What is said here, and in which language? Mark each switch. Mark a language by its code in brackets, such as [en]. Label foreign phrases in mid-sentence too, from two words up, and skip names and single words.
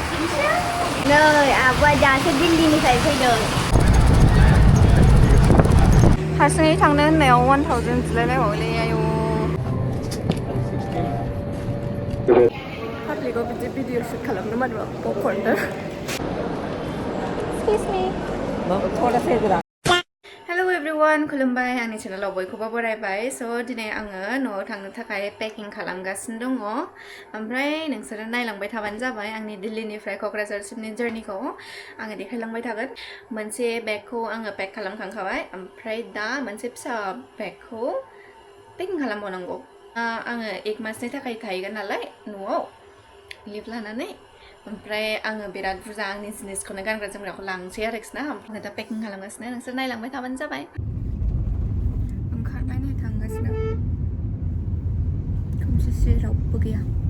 [brx] नै आब'आ दासो दिल्लीनिफ्राय फैदों हारसिङै थांनो होननायाव 1000 बिलायलायबावोलै आयौ पाब्लिकआव बिदि [en] video shoot [brx] खालामनो मानोबा पपकर्नफोर [en] Excuse me. Hello everyone, [brx] खुलुमबाय आंनि चेनेलाव बयखौबो बरायबाय स' दिनै आङो न'आव थांनो थाखाय पेकिं खालामगासिनो दङ ओमफ्राय नोंसोरो नायलांबाय थाबानो जाबाय आंनि दिल्लीनिफ्राय क'क्राझारसिमनि जर्नीखौ आङो देखायलांबाय थागोन मोनसे बेगखौ आङो पेक खालामखांखाबाय ओमफ्राय दा मोनसे फिसा बेगखौ पेकिं खालामबावनांगौ आङो 1 मासनि थाखाय थाहैगोन नालाय न'आव लिभ लानानै ओमफ्राय आङो बिराद बुरजा आंनि जिनिसखौनो गानग्रा जोमग्राखौ लांसै आरोखि ना ओमफ्राय दा पेकिं खालामगासिनो नोंसोर नायलांबाय थाबानो जाबाय ओंखारनानै थांगासिनो खोमसिसि रावबो गैया